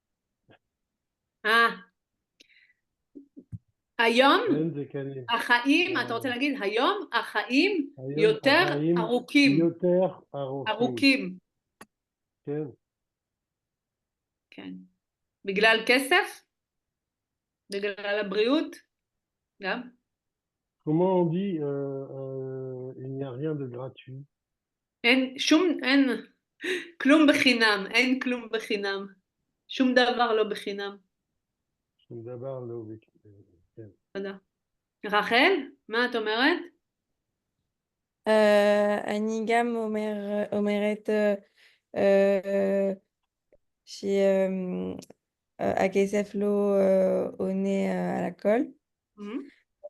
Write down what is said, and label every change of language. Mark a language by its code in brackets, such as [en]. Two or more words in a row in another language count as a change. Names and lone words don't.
[he] היום החיים, אתה רוצה להגיד, היום החיים יותר ארוכים. כן. כן. בגלל כסף? בגלל הבריאות? גם? [fr] Comment on dit il n'y a rien de gratuit? [he] אין כלום בחינם, אין כלום בחינם. שום דבר לא בחינם. שום דבר לא בחינם, כן. תודה. רחל, מה את אומרת? אני גם אומרת שהכסף לא עונה על הכל.